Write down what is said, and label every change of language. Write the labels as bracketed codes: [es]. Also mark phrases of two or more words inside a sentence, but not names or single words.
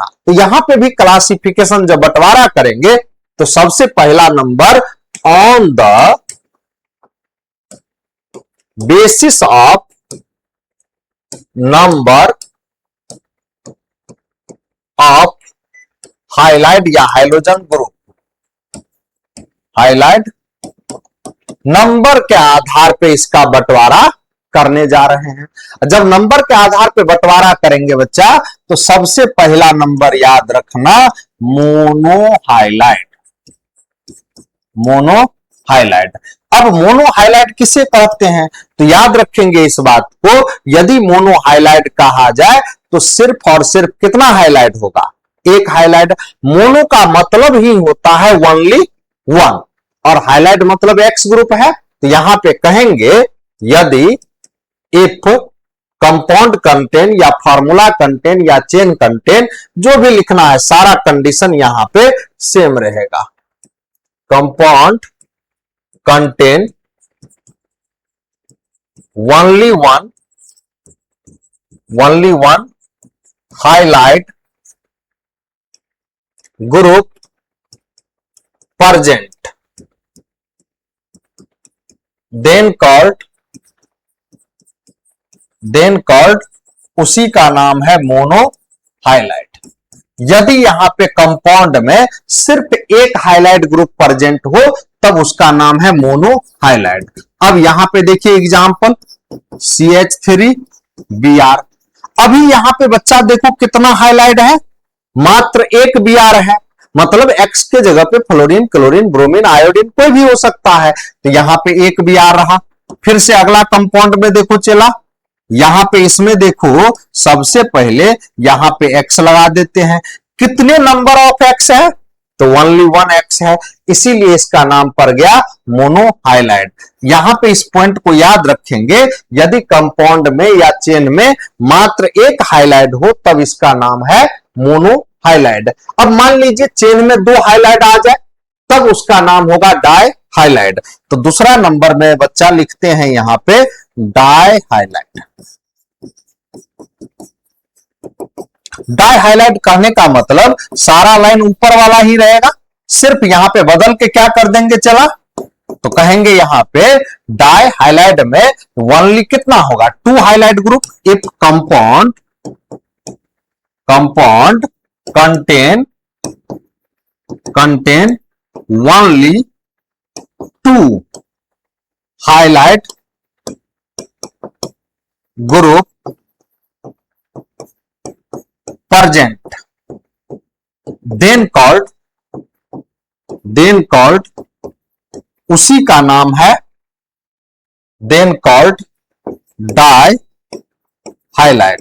[hi] तो यहां पे भी क्लासिफिकेशन जब बंटवारा करेंगे तो सबसे पहला नंबर [en] on the basis of number of halide [hi] या [en] halogen group, halide number [hi] के आधार पे इसका बंटवारा करने जा रहे हैं। जब नंबर के आधार पे बंटवारा करेंगे बच्चा तो सबसे पहला नंबर याद रखना [en] mono halide, mono halide. [hi] अब [en] mono halide [hi] किसे कहते हैं तो याद रखेंगे इस बात को, यदि [en] mono halide [hi] कहा जाए तो सिर्फ और सिर्फ कितना हाइलाइट होगा, एक हाइलाइट। मोनो का मतलब ही होता है [en] only one [hi] और हाइलाइट मतलब [en] X group [hi] है। तो यहां पे कहेंगे यदि [en] if compound contain [hi] या [en] formula contain [hi] या [en] chain contain [hi] जो भी लिखना है सारा कंडीशन यहां पे सेम रहेगा। [en] compound contain only one halide group present then called [hi] उसी का नाम है [en] mono halide. [hi] यदि यहां पे कंपाउंड में सिर्फ एक [en] halide group present [hi] हो तब उसका नाम है [en] mono halide. [hi] अब यहां पे देखिए एग्जांपल CH3Br। अभी यहां पे बच्चा देखो कितना हाइलाइट है, मात्र एक Br है, मतलब X के जगह पे [en] fluorine, chlorine, bromine, iodine [hi] कोई भी हो सकता है। तो यहां पे एक Br रहा। फिर से अगला कंपाउंड में देखो चला, यहां पे इसमें देखो सबसे पहले यहां पे X लगा देते हैं। कितने [en] number of X [hi] है तो [en] only one X [hi] है, इसीलिए इसका नाम पड़ गया [en] mono halide. [hi] यहां पे इस पॉइंट को याद रखेंगे, यदि कंपाउंड में या चेन में मात्र एक हाइलाइट हो तब इसका नाम है [en] mono halide. [hi] अब मान लीजिए चेन में दो हाइलाइट आ जाए तब उसका नाम होगा [en] di halide. [hi] तो दूसरा नंबर में बच्चा लिखते हैं यहां पे [en] di halide. di halide [hi] कहने का मतलब सारा लाइन ऊपर वाला ही रहेगा, सिर्फ यहां पे बदल के क्या कर देंगे चला, तो कहेंगे यहां पे [en] di halide [hi] में ओनली कितना होगा [en] two halide group. if compound contain only two highlight group present then called [hi] उसी का नाम है [en] then called di halide.